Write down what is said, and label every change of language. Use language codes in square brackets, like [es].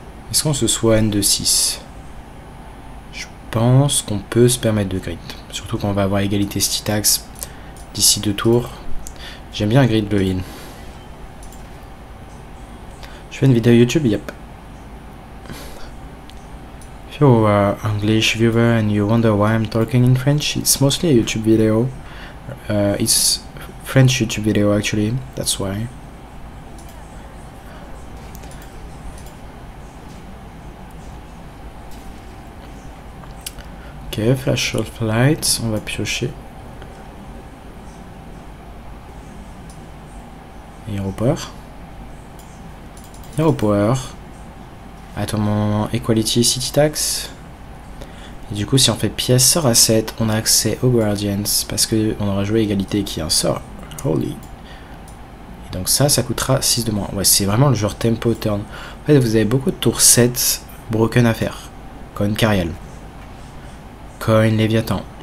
[fr] Est-ce qu'on se soigne de 6? Je pense qu'on peut se permettre de grid. Surtout qu'on va avoir égalité city tax d'ici 2 tours. J'aime bien grid le heal. Je fais une vidéo YouTube, yep. [en] If you're an English viewer and you wonder why I'm talking in French, it's mostly a YouTube video. It's French YouTube video actually, that's why. [fr] Ok, flash of light, on va piocher. [en] Hero power. Hero power. [fr] Attends, equality city tax. Et du coup, si on fait pièce sort à 7, on a accès aux Guardians. Parce qu'on aura joué égalité qui est un sort. Holy. Et donc ça coûtera 6 de moins. Ouais, c'est vraiment le genre tempo turn. En fait, vous avez beaucoup de tours 7 broken à faire. Coin Cariel. Coin Léviathan.